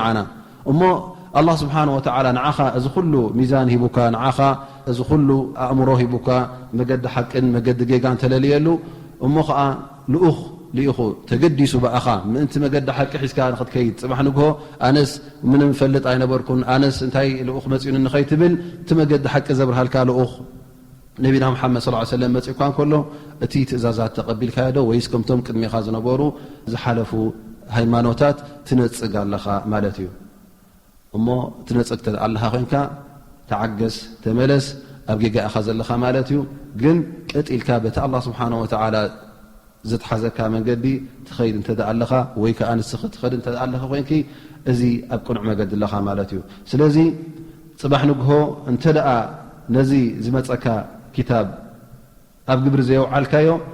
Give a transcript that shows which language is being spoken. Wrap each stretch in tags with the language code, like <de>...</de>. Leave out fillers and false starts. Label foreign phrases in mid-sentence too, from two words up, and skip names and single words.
<ti>ንዓና እሞ</ti> <ar>الله سبحانه وتعالى</ar> <ti>ንዓኻ እዚ ኩሉ ሚዛን ሂቡካ ንዓኻ እዚ ኩሉ ኣእምሮ ሂቡካ መገዲ ሓቅን መገዲ ጌጋን ተለልየሉ እሞ ከዓ ልኡኽ ልኢኹ ተገዲሱ በኣኻ ምእንቲ መገዲ ሓቂ ሒዝካ ንኽትከይድ ፅባሕ ንግሆ ኣነስ ምንም ፈልጥ ኣይነበርኩን ኣነስ እንታይ ልኡኽ መፂኡን ንኸይትብል እቲ መገዲ ሓቂ ዘብርሃልካ ልኡኽ ነቢና ሙሓመድ</ti> <ar>صلى اه عليه وسلم</ar> <ti>መፂኡካ እንከሎ እቲ ትእዛዛት ተቐቢልካዮ ዶ ወይስ ከምቶም ቅድሚኻ ዝነበሩ ዝሓለፉ ሃይማኖታት ትነፅግ ኣለኻ ማለት እዩ እሞ ትነፅግ ኣለኻ ኮንካ ተዓገስ ተመለስ ኣብ ጌጋ ኢኻ ዘለኻ ማለት እዩ ግን ቀጢልካ በቲ</ti> <ar>الله سبحانه وتعالى</ar> <ti>ዘተሓዘካ መንገዲ ትኸይድ እንተ ኣለኻ ወይ ከዓ ንስኺ ትኸድ እንተ ኣለኻ ኮንኪ እዚ ኣብ ቅኑዕ መገዲ ኣለኻ ማለት እዩ ስለዚ ፅባሕ ንግሆ እንተ ደኣ ነዚ ዝመፀካ ክታብ ኣብ ግብሪ ዘየውዓልካዮ</ti>